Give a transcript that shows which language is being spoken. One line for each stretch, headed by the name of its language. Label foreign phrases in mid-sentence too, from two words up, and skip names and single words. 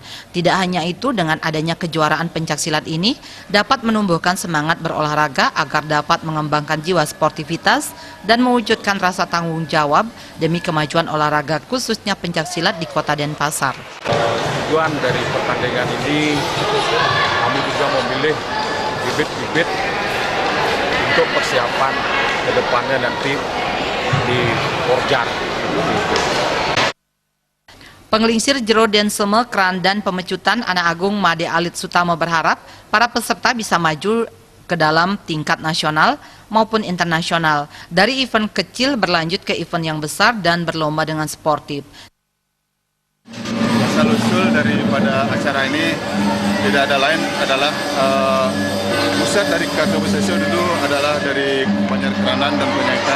Indonesian: Tidak hanya itu, dengan adanya kejuaraan pencaksilat ini dapat menumbuhkan semangat berolahraga agar dapat mengembangkan jiwa sportivitas dan mewujudkan rasa tanggung jawab demi kemajuan olahraga khususnya pencaksilat di Kota Denpasar. Tujuan dari pertandingan ini, kami juga memilih bibit-bibit untuk persiapan ke depannya nanti di Porjar. Penglingsir Jero dan Sema Kerandan Pemecutan Anak Agung Made Alit Sutama berharap para peserta bisa maju ke dalam tingkat nasional maupun internasional. Dari event kecil berlanjut ke event yang besar dan berlomba dengan sportif. Asal-usul daripada acara ini tidak ada lain adalah pusat dari Kertawisesa dulu adalah dari Banjar Kerandan dan Penyaitan.